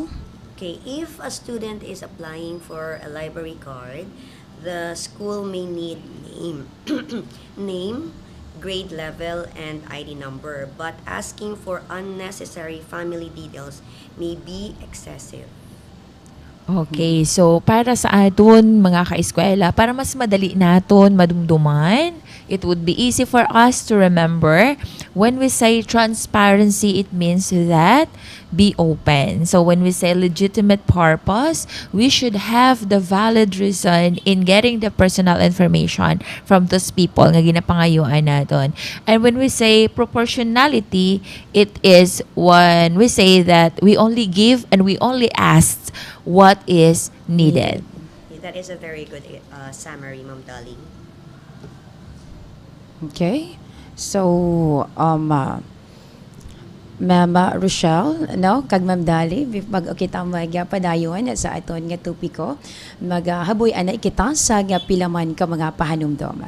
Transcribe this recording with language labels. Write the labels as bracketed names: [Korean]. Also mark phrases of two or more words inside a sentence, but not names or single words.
[English] Okay, if a student is applying for a library card, the school may need name, grade level, and ID number, but asking for unnecessary family details may be excessive. Okay, so [Hiligaynon] para sa aton mga ka-eskwela, para mas madali naton madumduman, [English] it would be easy for us to remember, when we say transparency, it means that be open. So when we say legitimate purpose, we should have the valid reason in getting the personal information from those people [Hiligaynon] nga ginapangayuan naton. [English] And when we say proportionality, it is when we say that we only give and we only ask what is needed. That is a very good summary, Ma'am Dolly. Okay. [Hiligaynon] So, Ma'am Rochelle, no, kag Ma'am Dali, pag kita magpadayon sa aton nga topiko, maghaboy anay kita sa nga pilaman ka mga pahanumdoma.